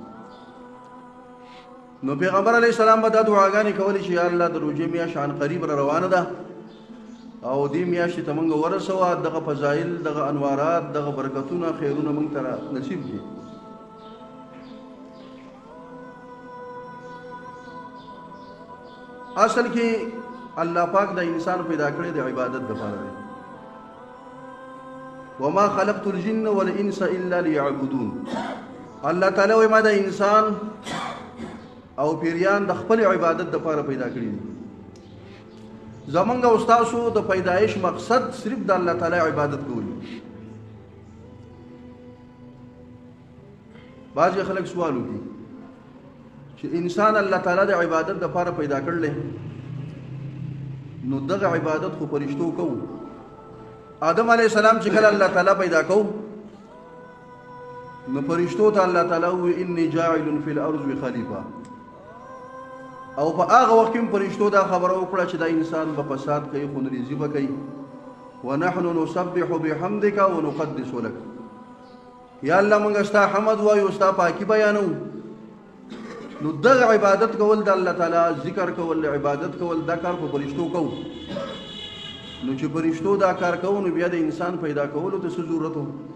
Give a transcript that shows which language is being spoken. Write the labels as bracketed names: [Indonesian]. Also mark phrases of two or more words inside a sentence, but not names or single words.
[Pashto] نو پیغمبر علیه السلام به دا دعاګانې کولې چې یا الله د روژې میاشت عن قریب را روانه ده او دې میاشتې ته موږ ورسوه، دغه فضایل، دغه انوارات، دغه برکتونه، خیرونه موږ ته نصیب کړي. اصل کې الله پاک د انسان پیدا کړی د عبادت لپاره دی. [Arabic] وما خلقت الجن والانس الا ليعبدون. [Pashto] الله تعالی وايي ما د انسان او پیریان د خپل عبادت لپاره پیدا کړی دي. زمونږ او تاسو د پیدایش مقصد صرف د الله تعالی عبادت کول. بعض خلک سوال وکړي چې انسان الله تعالی د عبادت لپاره پیدا کړل نو دغه عبادت خو فرشتو کوو. آدم علیه السلام چې کله الله تعالی پیدا کوو نو فرشتو ته الله تعالی وی [Arabic] انی جاعل فی الارض خلیفه، [Pashto] او په هغه وخت کې فرشتو دا خبره وکړه چې دا انسان په فساد کوي، خونریزي به کوي. [Arabic] ونحن نسبح بحمدک ونقدس لك، [Pashto] یا الله موږ ستا حمد وایو، ستا پاکي بیانو. نو دغه عبادت کول د الله تعالی، ذکر کول، عبادت کول، دا کار په فرشتو کوو. نو چې فرشتو دا کار کوو نو بیا د انسان پیدا کولو ته څه ضرورت و؟